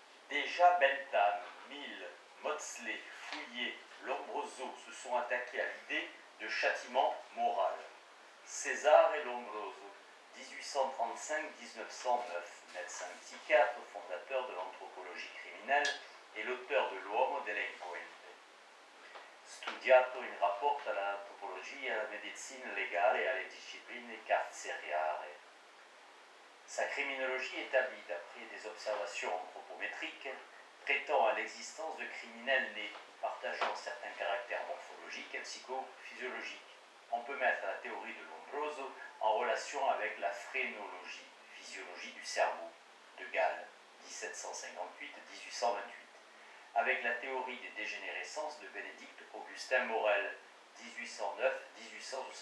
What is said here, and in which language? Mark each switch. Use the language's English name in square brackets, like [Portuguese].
[French] Déjà Bentham, Mill, Maudsley, Fouillé, Lombroso se sont attaqués à l'idée de châtiment moral. César et Lombroso, 1835-1909, médecin psychiatre, fondateur de l'anthropologie criminelle et l'auteur de L'uomo delinquente. [Italian] Studiato in rapporto all'antropologia e alla medicina legale e alle discipline carceriarie. [French] Sa criminologie établie d'après des observations anthropométriques, prétend à l'existence de criminels nés, partageant certains caractères morphologiques et psychophysiologiques. On peut mettre la théorie de Lombroso en relation avec la phrénologie, physiologie du cerveau, de Gall, 1758-1828, avec la théorie des dégénérescences de Bénédicte Augustin Morel, 1809-1873,